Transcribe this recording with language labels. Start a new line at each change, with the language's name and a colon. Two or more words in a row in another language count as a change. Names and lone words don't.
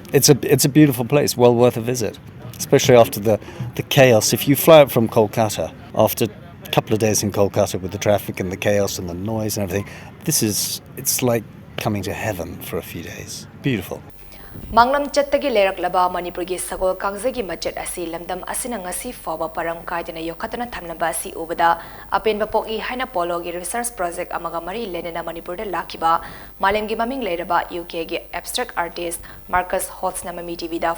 English: it's a beautiful place, well worth a visit, especially after the chaos. If you fly up from Kolkata after a couple of days in Kolkata with the traffic and the chaos and the noise and everything, it's like coming to heaven for a few days. Beautiful.
Manipuri: Manglam chattagi leraklaba Manipurgi Sagol Kangjei machat asi lamdam asina ngasi phaoba param kaidana yokhatana thamlamba asi ubada apenba poki haina Polo gi
English: research project
Manipuri: amaga mari leinana Manipur da lakkhiba malemgi maming leraba UK gi
English: abstract artist
Manipuri: Marcus Hodge na MAMI Tv da